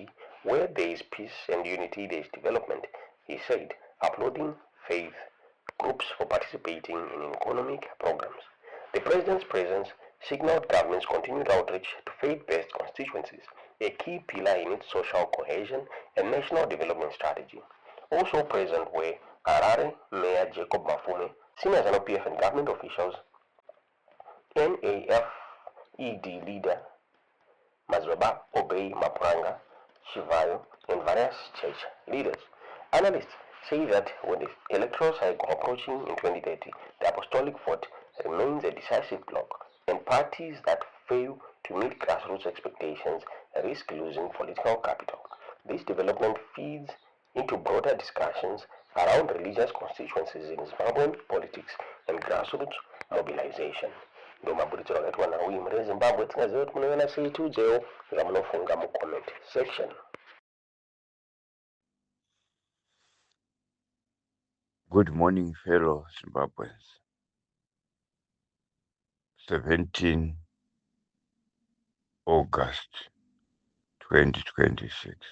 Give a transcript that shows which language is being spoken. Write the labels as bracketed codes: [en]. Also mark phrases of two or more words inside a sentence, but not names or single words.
[en] Where there is peace and unity, there is development, he said, applauding faith groups for participating in economic programs. The president's presence signaled government's continued outreach to faith-based constituencies, a key pillar in its social cohesion and national development strategy. Also present were Harare Mayor Jacob Mafume, senior ZANU-PF and government officials, NAFED leader Mazibaba Obey Mapuranga Chivayo, and various church leaders. Analysts say that with the electoral cycle approaching in 2030, the apostolic vote remains a decisive block, and parties that fail to meet grassroots expectations risk losing political capital. This development feeds into broader discussions around religious constituencies in Zimbabwean politics and grassroots mobilization. [sn] Ndomabuditsiro akati wana uyu muri Zimbabwe tingaziva kuti munoona sei tiudzewo zvamunofunga mucomment section. [en] Good morning, fellow Zimbabweans. 17 August 2026.